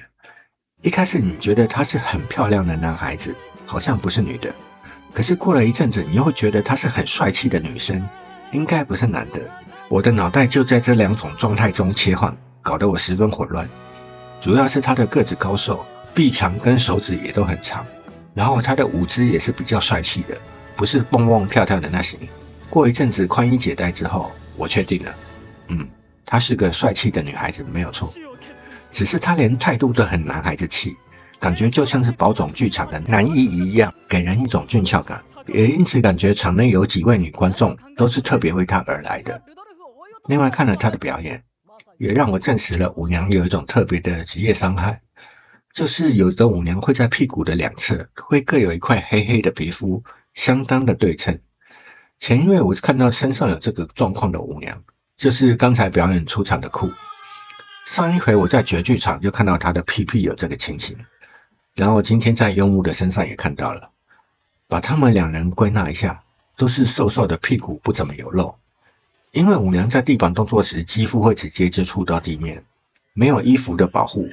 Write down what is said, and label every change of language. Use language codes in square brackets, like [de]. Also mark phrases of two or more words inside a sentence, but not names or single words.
[zh] 一開始你覺得她是很漂亮的男孩子，好像不是女的，可是過了一陣子，你又會覺得她是很帥氣的女生，應該不是男的。我的腦袋就在這2種狀態中切換，搞得我十分混亂。主要是她的個子高瘦，臂長跟手指也都很長，然後她的舞姿也是比較帥氣的，不是蹦蹦跳跳的那型。過一陣子寬衣解帶之後，我確定了，她是個帥氣的女孩子，沒有錯。只是她連態度都很男孩子氣，感覺就像是寶冢劇場的男一一樣，給人一種俊俏感。也因此感覺場內有幾位女觀眾都是特別為她而來的。另外看了她的表演，也讓我證實了舞娘有一種特別的職業傷害，就是有的舞娘會在屁股的2側會各有一塊黑黑的皮膚，相當的對稱。前一位我看到身上有這個狀況的舞娘，就是剛才表演出場的酷。上一回我在絕劇場就看到她的屁屁有這個情形，然後今天在優木的身上也看到了。把他們2人歸納一下，都是瘦瘦的屁股不怎麼有肉。因為舞娘在地板動作時，肌膚會直接接觸到地面，沒有衣服的保護。